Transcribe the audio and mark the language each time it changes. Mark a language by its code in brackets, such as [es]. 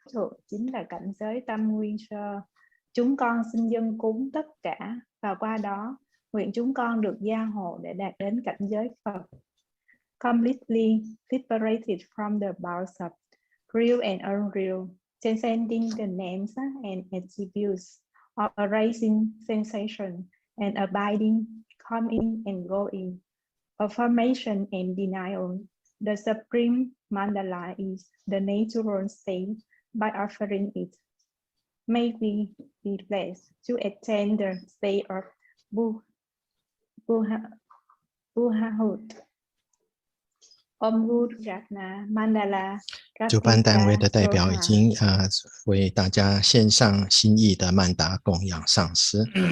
[vi] Thượng chính là cảnh giới tâm nguyên sơ. Chúng con xin dâng cúng tất cả, và qua đó nguyện chúng con được gia hộ để đạt đến cảnh giới Phật, [en] completely liberated from the bonds of real and unreal, transcending the names and attributes of arising sensation and abiding, coming and going, of formation and denial. The supreme mandala is the natural state. By offering it, may we be blessed to attain the state of Buddhahood. [sa] Om Guru Ratna Mandala. [zh] 主办单位的代表已经为大家献上心意的曼达供养上师。